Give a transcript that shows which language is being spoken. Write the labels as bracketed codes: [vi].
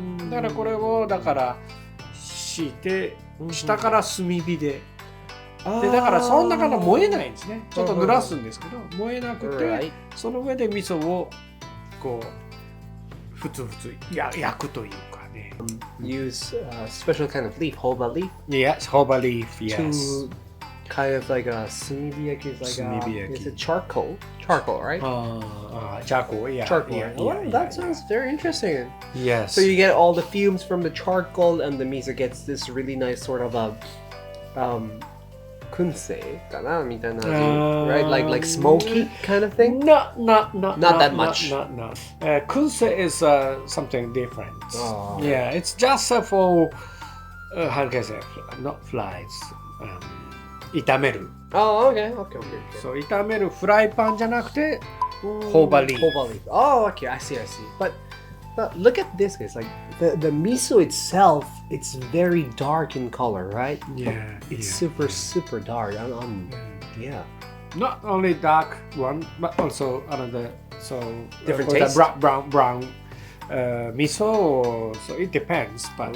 [ja] だからこれを敷いて下から炭火で。でだからそんなから燃えないんですね。ちょっと濡らすんですけど、燃えなくて、その上で味噌をこうふつふつ焼くというかね。 [en] Use a special kind of leaf, hoba leaf. Yes, hoba leaf. Yes. To kind of like a sumibiyaki is like is it charcoal? Charcoal, right? Charcoal. Yeah. Charcoal. Yeah, Well, that sounds very interesting. Yes. So you get all the fumes from the charcoal, and the miso gets this really nice sort of a kunsei, right? Like smoky kind of thing. Not that much. Not. Kunsei is something different. Yeah, it's just for how can I say? Not flies. [ja] 炒める。 [en] Okay. So [ja] 炒めるフライパンじゃなくて、ホーバリー。 [en] Hoba leaf. Oh, okay. I see. But look at this, guys. Like the miso itself, it's very dark in color, right? Yeah. It's super dark. Yeah. Not only dark one, but also another. So different taste. Brown miso. So it depends. But